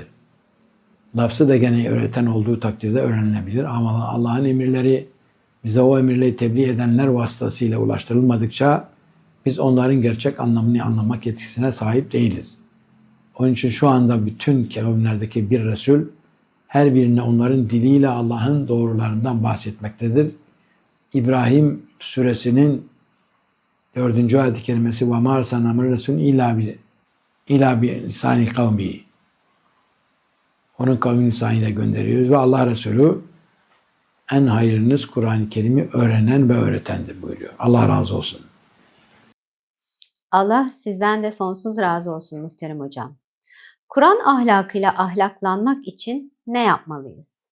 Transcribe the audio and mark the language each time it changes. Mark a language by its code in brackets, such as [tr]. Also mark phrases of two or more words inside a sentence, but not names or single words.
[tr] Lafzı da gene öğreten olduğu takdirde öğrenilebilir ama Allah'ın emirleri bize o emirleri tebliğ edenler vasıtasıyla ulaştırılmadıkça biz onların gerçek anlamını anlamak yetkisine sahip değiliz. Onun için şu anda bütün kavimlerdeki bir Resul her birine onların diliyle Allah'ın doğrularından bahsetmektedir. İbrahim suresinin 4. ayet-i kerimesi [ar] وَمَا أَرْسَلْنَا مِنْ رَسُولٍ اِلَّا بِلِسَانِ قَوْمِهِ. [tr] Onun kavmin lisanıyla gönderiyoruz ve Allah Resulü en hayırınız Kur'an-ı Kerim'i öğrenen ve öğretendir buyuruyor. Allah razı olsun. Allah sizden de sonsuz razı olsun muhterem hocam. Kur'an ahlakıyla ahlaklanmak için ne yapmalıyız?